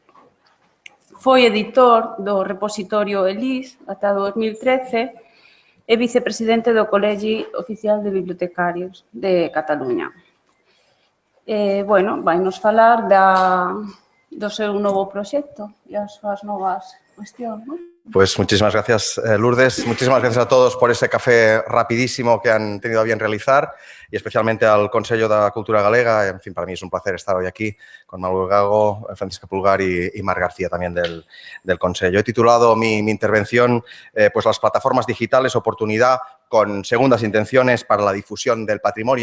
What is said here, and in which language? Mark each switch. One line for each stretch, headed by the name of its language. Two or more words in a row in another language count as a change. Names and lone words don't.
Galician: Foi editor do repositorio ELIS ata 2013 e vicepresidente do Colegi Oficial de Bibliotecarios de Cataluña. Bueno, vai nos falar do seu novo proxecto e as súas novas cuestións, non?
Spanish: Pues muchísimas gracias, Lourdes. Muchísimas gracias a todos por ese café rapidísimo que han tenido a bien realizar y especialmente al Consello da Cultura Galega. En fin, para mí es un placer estar hoy aquí con Manuel Gago, Francisca Pulgar y Mar García también del Consello. He titulado mi intervención pues las plataformas digitales, oportunidad con segundas intenciones para la difusión del patrimonio.